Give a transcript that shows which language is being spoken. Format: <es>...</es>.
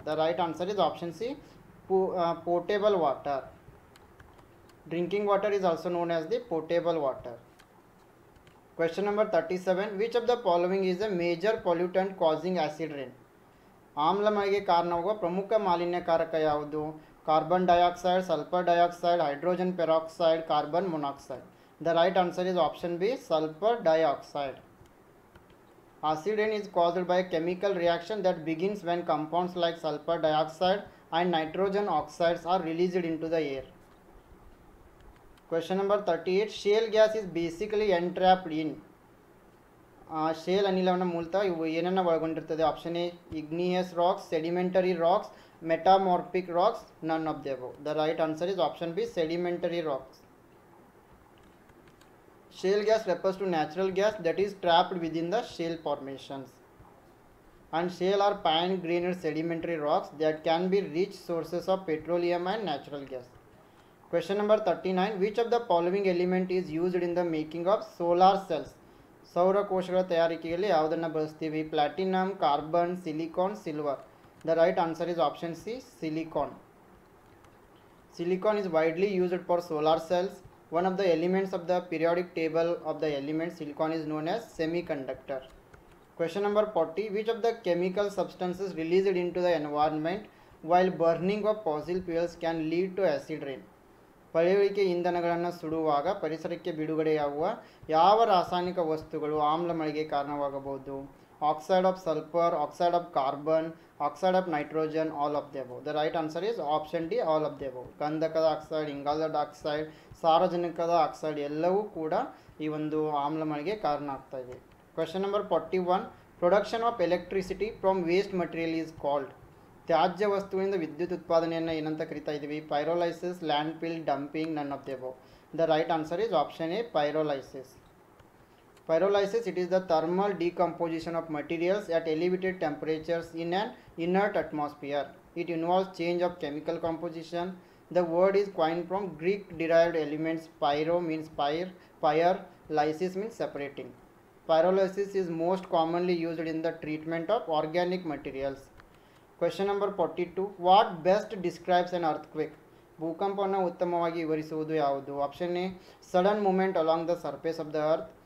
<en>The right answer is option C, portable water. Drinking water is also known as the potable water. Question number 37. Which of the following is a major pollutant causing acid rain?</en> <kn>ಆಮ್ಲಮಳೆಗೆ ಕಾರಣವಾಗುವ ಪ್ರಮುಖ ಮಾಲಿನ್ಯಕಾರಕ ಯಾವುದು? Carbon dioxide, sulphur dioxide, hydrogen peroxide, carbon monoxide.</kn> <en>The right answer is option B, sulphur dioxide. Acid rain is caused by a chemical reaction that begins when compounds like sulfur dioxide and nitrogen oxides are released into the air. Question number 38. Shale gas is basically entrapped in,</en> <kn>shale ಅನಿಲವನ್ನು ಮೂಲತಃ ಇವು ಏನನ್ನು ಒಳಗೊಂಡಿರ್ತದೆ?</kn> <en>Option A igneous rocks, sedimentary rocks, metamorphic rocks, none of the above. The right answer is option B, sedimentary rocks. Shale gas refers to natural gas that is trapped within the shale formations. And shale are fine-grained sedimentary rocks that can be rich sources of petroleum and natural gas. Question number 39. Which of the following element is used in the making of solar cells?</en> <kn>ಸೌರ ಕೋಶಗಳ ತಯಾರಿಕೆಯಲ್ಲಿ ಯಾವುದನ್ನು ಬಳಸ್ತೀವಿ?</kn> <en>Platinum, carbon, silicon, silver. The right answer is option C, silicon. Silicon is widely used for solar cells. One of the elements of the periodic table of the elements, silicon is known as semiconductor. Question number 40. Which of the chemical substances released into the environment while burning of fossil fuels can lead to acid rain?</en> <kn>ಪಳೆಯುಳಿಕೆ ಇಂಧನಗಳನ್ನು ಸುಡುವಾಗ ಪರಿಸರಕ್ಕೆ ಬಿಡುಗಡೆಯಾಗುವ ಯಾವ ರಾಸಾಯನಿಕ ವಸ್ತುಗಳು ಆಮ್ಲ ಮಳೆಗೆ ಕಾರಣವಾಗಬಹುದು?</kn> <en>Oxide of sulphur, oxide of carbon, oxide of nitrogen, all of the above. The right answer is option D, all of the above.</en> <kn>ಗಂಧಕದ ಆಕ್ಸೈಡ್, ಇಂಗಾಲದ ಆಕ್ಸೈಡ್, ಸಾರಜನಕದ ಆಕ್ಸೈಡ್ ಎಲ್ಲವೂ ಕೂಡ ಈ ಒಂದು ಆಮ್ಲ ಮಳೆಗೆ ಕಾರಣ ಆಗ್ತಾ ಇದೆ.</kn> <en>Question number 41. Production of electricity from waste material is called.</en> <kn>ತ್ಯಾಜ್ಯ ವಸ್ತುವಿನಿಂದ ವಿದ್ಯುತ್ ಉತ್ಪಾದನೆಯನ್ನು ಏನಂತ ಕರಿತಾ ಇದ್ದೀವಿ? Pyrolysis, land fill, dumping,</kn> <en>None of the above. The right answer is option A, pyrolysis. Pyrolysis, it is the thermal decomposition of materials at elevated temperatures in an inert atmosphere. It involves change of chemical composition. The word is coined from Greek derived elements. Pyro means fire, lysis means separating. Pyrolysis is most commonly used in the treatment of organic materials. Question number 42. What best describes an earthquake?</en> <kn>ಭೂಕಂಪವನ್ನು ಉತ್ತಮವಾಗಿ ವಿವರಿಸುವುದು ಯಾವುದು?</kn> <en>Option A, sudden movement along the surface of the earth.</en>